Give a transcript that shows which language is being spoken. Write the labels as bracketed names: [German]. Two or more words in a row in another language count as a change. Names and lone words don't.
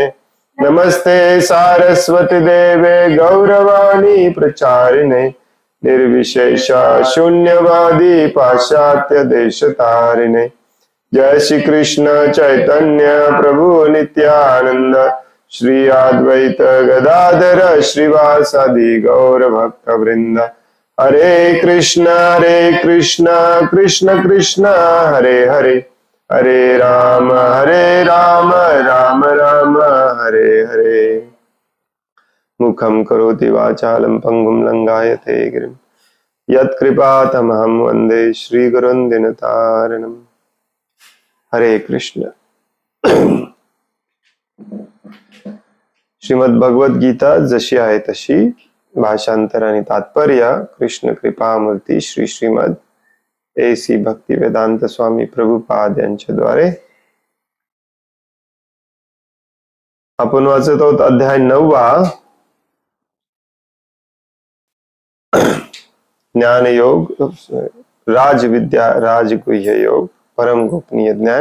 [Sanskrit] नमस्ते सारस्वती देवे गौरवाणी प्रचारिणे निर्विशेष शून्यवादी पाश्चात्य देशतारिणे। जय श्री कृष्ण चैतन्य प्रभु नित्यानंद श्री अद्वैत गदाधर श्रीवासादि गौर भक्त वृंद। हरे कृष्ण कृष्ण कृष्ण हरे हरे हरे राम राम राम हरे हरे। मुखं करोति वाचालं पंगुं लंघायते गिरिं यत्कृपातमहं वन्दे श्रीगुरुं दीनतारिणम्। हरे कृष्ण। [Marathi] श्रीमद् भगवद गीता जशी आहे तशी, भाषांतर आणि तात्पर्य कृष्ण कृपामूर्ती श्री श्रीमद ए.सी. भक्तिवेदांत स्वामी प्रभुपाद यांच्या द्वारे आपण वाचत आहोत अध्याय 9 ज्ञान योग, राजविद्या राजगुह्य योग, परम गोपनीय ज्ञान।